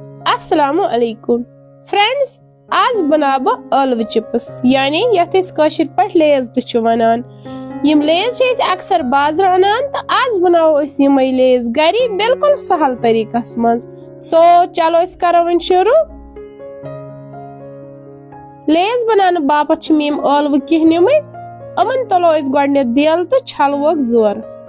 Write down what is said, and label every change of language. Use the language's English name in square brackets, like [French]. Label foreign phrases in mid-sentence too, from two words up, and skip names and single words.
[Kashmiri] अस्सलामु अलैकुम फ्रेंड्स, आज बना बह ٲلوٕ चिप्स यानी यथ कशिर पट लेज तु वनान। यम लेज अक्सर बाजार अनान तो आज बनाओ यम लेज गरी बिल्कुल सहल तरीकस मज। सो चलो करो वन शुरू। लेज बनाने बापत यम ٲلوٕ कह निमित अमन तलो गोडनेथ दिल तो छलवोक जोर।